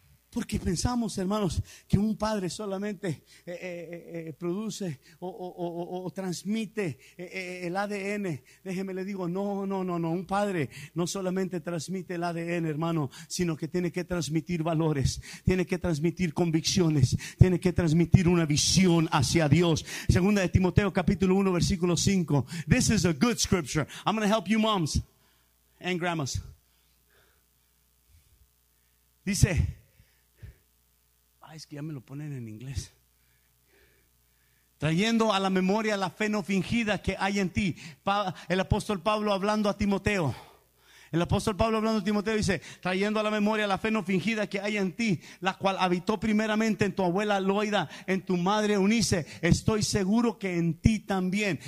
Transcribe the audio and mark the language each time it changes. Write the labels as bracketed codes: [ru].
[es] Porque pensamos, hermanos, que un padre solamente produce o transmite el ADN. Déjeme le digo, no. Un padre no solamente transmite el ADN, hermano, sino que tiene que transmitir valores, tiene que transmitir convicciones, tiene que transmitir una visión hacia Dios. Segunda de Timoteo capítulo 1, versículo 5. [en] This is a good scripture. I'm going to help you moms and grandmas. [es] Dice, es que ya me lo ponen en inglés. Trayendo a la memoria la fe no fingida que hay en ti. El apóstol Pablo hablando a Timoteo. El apóstol Pablo hablando a Timoteo dice, trayendo a la memoria la fe no fingida que hay en ti, la cual habitó primeramente en tu abuela Loida, en tu madre Eunice, estoy seguro que en ti también.